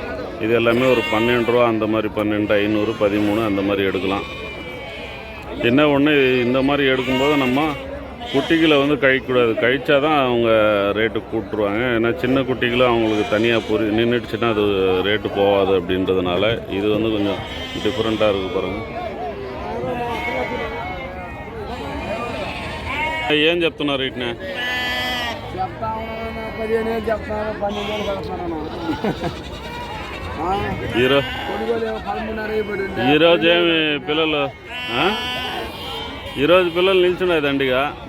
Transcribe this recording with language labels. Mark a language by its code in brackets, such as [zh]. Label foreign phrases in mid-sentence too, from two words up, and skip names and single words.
[ta] இது எல்லாமே ஒரு 12 ரூபா அந்த மாதிரி, 12,500 13 அந்த மாதிரி எடுக்கலாம். என்ன ஒன்று, இந்த மாதிரி எடுக்கும்போது நம்ம குட்டிகளை வந்து கழிக்கக்கூடாது. கழிச்சா தான் அவங்க ரேட்டு கூட்டுருவாங்க. ஏன்னா சின்ன குட்டிகளும் அவங்களுக்கு தனியாக நின்றுடுச்சுன்னா அது ரேட்டு போகாது அப்படின்றதுனால இது வந்து கொஞ்சம் டிஃப்ரெண்ட்டாக இருக்குது பாருங்கள். [te] ఏం చెప్తున్నారు వీటిని? ఈరోజు ఏమి పిల్లలు ఈరోజు పిల్లలు నిల్చున్నాయి దండిగా.